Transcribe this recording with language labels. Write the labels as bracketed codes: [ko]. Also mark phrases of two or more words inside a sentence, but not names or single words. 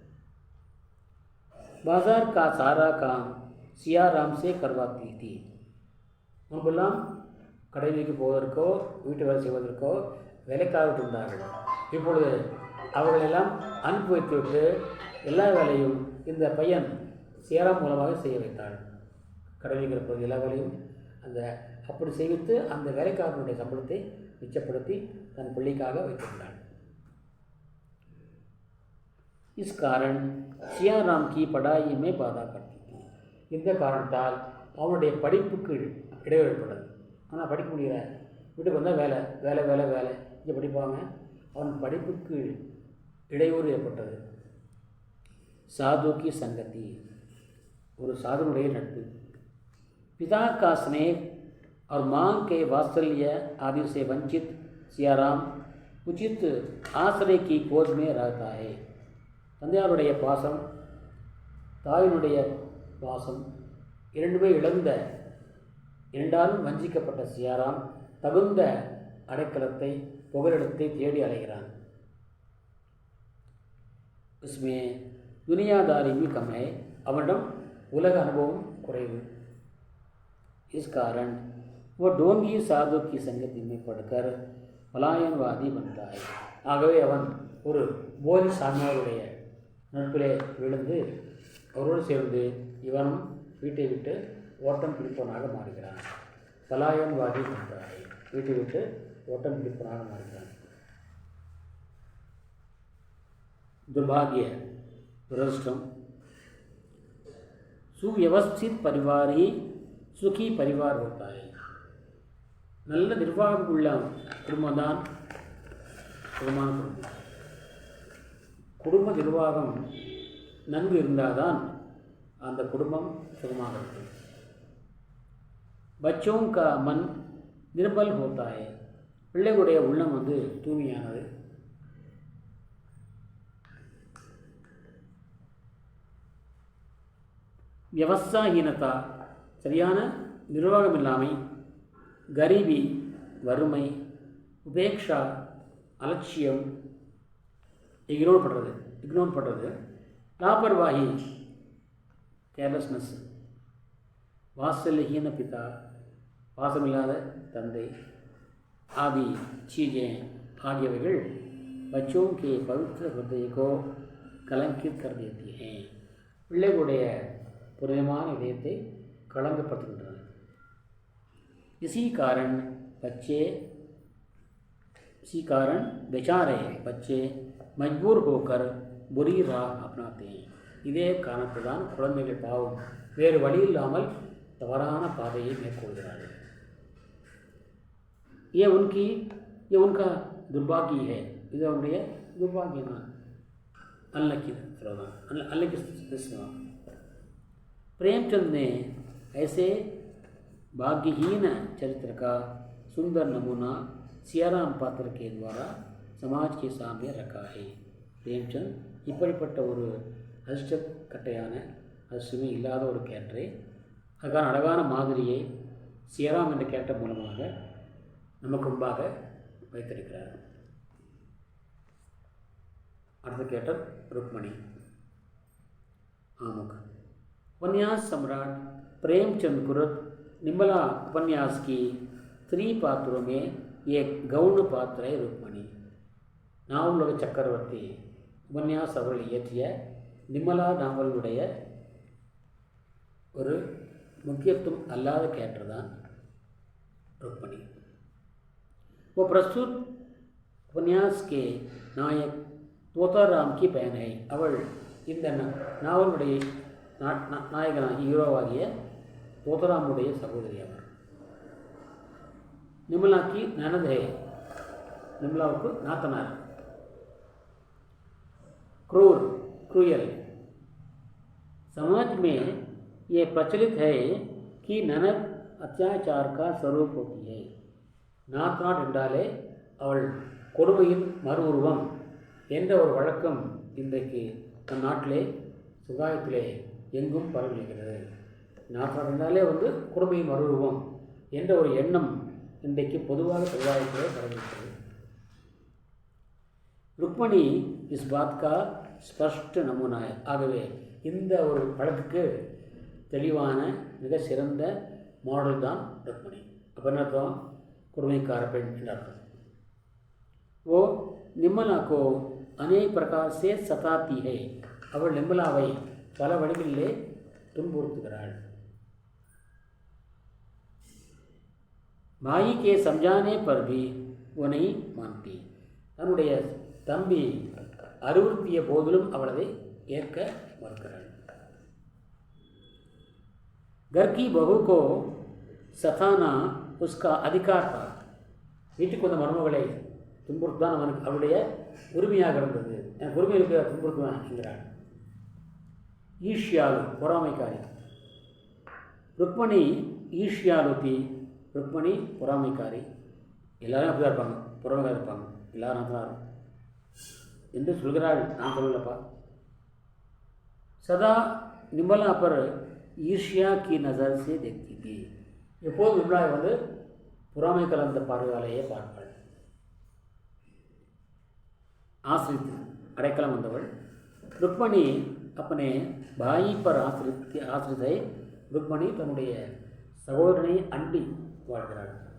[hi] बाजार का सारा काम सियाराम से करवाती थी. [ta] முன்பெல்லாம் கடைக்கு போவதற்கோ வீட்டு வேலை செய்வதற்கோ வேலைக்காரர்கள் இருந்தார்கள். இப்பொழுது அவர்களெல்லாம் அனுப்பி வைத்துவிட்டு எல்லா வேலையும் இந்த பையன் சியாராம் மூலமாக செய்ய வைத்தாள். கடலில் இருப்பது எல்லா வேலையும் அப்படி செய்வித்து அந்த வேலைக்காரனுடைய சம்பளத்தை மிச்சப்படுத்தி தன் பிள்ளைக்காக வைத்திருந்தாள். [hi] इस कारण सियाराम की पढ़ाई में बाधा करती थी. [ta] இந்த காரணத்தால் அவனுடைய படிப்புக்கு இடையூறு ஏற்பட்டது. ஆனால் படிக்க முடியல, வீட்டுக்கு வந்தால் வேலை வேலை வேலை வேலை இங்கே படிப்பாங்க. அவன் படிப்புக்கு இடையூறு ஏற்பட்டது. [hi] साधु की संगति, [ta] ஒரு சாதுனுடைய நட்பு. [hi] पिता का स्नेह और माँ के वात्सल्य आदि से वंचित सियाराम उचित आश्रय की खोज में रहता है. [ta] தந்தையாருடைய பாசம், தாயினுடைய பாசம் இரண்டுமே இழந்த, இரண்டாலும் வஞ்சிக்கப்பட்ட சியாராம் தகுந்த அடைக்கலத்தை, புகலிடத்தை தேடி அலைகிறான். [hi] इसमें दुनियादारी भी कम है. [ta] அவனிடம் உலக அனுபவம் குறைவு. [hi] इस कारण वो डोंगी साधु की संगति में पढ़कर पलायनवादी बनता है. [ta] ஆகவே அவன் ஒரு போலி சாமியாருடைய நட்பிலே விழுந்து அவரோடு சேர்ந்து இவனும் வீட்டை விட்டு ஓட்டம் பிடிப்பவனாக மாறுகிறான். பலாயன்வாதி பண்றாய், வீட்டை விட்டு ஓட்டம் பிடிப்பவனாக மாறுகிறான். [hi] दुर्भाग्य, दुरदृष्टम. सुव्यवस्थित परिवार ही सुखी परिवार होता है. [ta] நல்ல நிர்வாகம் உள்ள குடும்பம்தான் சுகமான குடும்பம். குடும்ப நிர்வாகம் நன்கு இருந்தால்தான் அந்த குடும்பம் சுகமாக இருக்கும். [hi] बच्चों का मन निर्मल होता है. [ta] பிள்ளைகளுடைய உள்ளம் வந்து தூய்மையானது. வியவஸ்தாஹீனதா சரியான நிர்வாகமில்லாமை, கரீபி வறுமை, உபேக்ஷா அலட்சியம் இக்னோர் பண்ணுறது, லாபர்வாஹி கேர்லெஸ்னஸ், [hi] वात्सल्यहीन पिता [ta] பாசமில்லாத தந்தை [hi] आदि चीजें [ta] ஆகியவைகள் [hi] बच्चों के पवित्र हृदय को कलंकित कर देती हैं. [ta] பிள்ளைகளுடைய புனிதமான இதயத்தை களங்கப்படுத்துகின்றன. [hi] इसी कारण बेचारे बच्चे मजबूर होकर बुरी राह अपनाते हैं. [ta] இதே காரணத்துதான் குழந்தைகள் பாவம் வேறு வழி இல்லாமல் தவறான பாதையை மேற்கொள்கிறார்கள். [hi] ये उनका दुर्भाग्य है. [ta] இது அவனுடைய दुर्भाग्य தான். [hi] अनलकी प्रेमचंद ने ऐसे भाग्यहीन चरित्र का सुंदर नमूना सियाराम पात्र के द्वारा समाज के सामने रखा है. [ta] प्रेमचंद இப்படிப்பட்ட ஒரு அதிர்ஷ்டக்கட்டையான அதிர்ஷ்டமே இல்லாத ஒரு கேரக்டரை அதுக்கான அழகான மாதிரியை சியாராம் என்ற கேரக்டர் மூலமாக நமக்கு முன்பாக வைத்திருக்கிறார். அடுத்த கேரக்டர் रुक्मणी आमुख. [hi] उपन्यास सम्राट प्रेमचंद कुरत निम्बला उपन्यास की 3 पात्रों में एक गौण पात्र है रुक्मणी. [ta] நாவலுலக சக்கரவர்த்தி உபன்யாஸ் அவர்கள் இயற்றிய நிம்மலா நாவலுடைய ஒரு முக்கியத்துவம் அல்லாத கேரக்டர் தான் रुक्मणी. [hi] वो प्रस्तुत उपन्यास के नायक तोताराम की बहन है. [ta] அவள் இந்த நாவலுடைய நாயகனாக ஹீரோவாகிய தோத்தராமுடைய சகோதரி அவர். [hi] निम्बला की ननद है. [ta] निम्बलाவுக்கு நாத்தனார். क्रूयल. [hi] समाज में ये प्रचलित है कि ननद अत्याचार का स्वरूप होती है. [ta] நாத்தனார் என்றாலே அவள் கொடுமையின் மறு உருவம் என்ற ஒரு வழக்கம் இன்றைக்கு நம் நாட்டிலே சமுதாயத்திலே எங்கும் பரவியிருக்கிறது. நாத்தனார் என்றாலே வந்து கொடுமையின் மறு உருவம் என்ற ஒரு எண்ணம் இன்றைக்கு பொதுவாக சமுதாயத்திலே பரவியிருக்கிறது. [hi] रुक्मणी इस बात का स्पष्ट नमूना है. [ta] ஆகவே இந்த ஒரு வழக்குக்கு தெளிவான மிக சிறந்த மாடல் தான் रुक्मणी. அப்போ என்ன அர்த்தம்? கொடுமைக்கார பெண் என்ற அர்த்தம். [hi] वो निम्बला को अनेक प्रकार से सताती है. [ta] அவள் நிம்மலாவை பல வழிகளிலே துன்புறுத்துகிறாள். [hi] भाई के समझाने पर भी वो नहीं मानती. [ta] தன்னுடைய தம்பி அறிவுறுத்திய போதிலும் அவள் அதை ஏற்க மறுக்கிறாள். [hi] घर की बहू को सताना उसका अधिकार था. [ta] வீட்டுக்கு வந்த மருமகளை துன்புறுத்தான் அவளுடைய உரிமையாக இருந்தது. எனக்கு உரிமை இருக்க துன்புறுத்துவேன் என்கிறாள். ஈஷ்யாலு பொறாமைக்காரி. [hi] रुक्मणी ईर्ष्यालु थी. [ta] रुक्मणी பொறாமைக்காரி. எல்லாரும் அப்படி தான் இருப்பாங்க, பொறாமைக்காக இருப்பாங்க, எல்லாரும் தான் இருக்கும் என்று சொல்கிறாள். நான் சொல்லலப்பா. [hi] सदा निम्बला पर ईर्ष्या की नज़र से देखती थी. [ta] எப்போது நிம்மலாவை வந்து பொறாமை கலந்த பார்வையாலேயே பார்ப்பாள். ஆசிரித்து அடைக்கலம் வந்தவள். [hi] रुक्मणी अपने भाई पर आश्रित है. [ta] रुक्मणी தன்னுடைய சகோதரனை அண்டி வாழ்கிறாள்.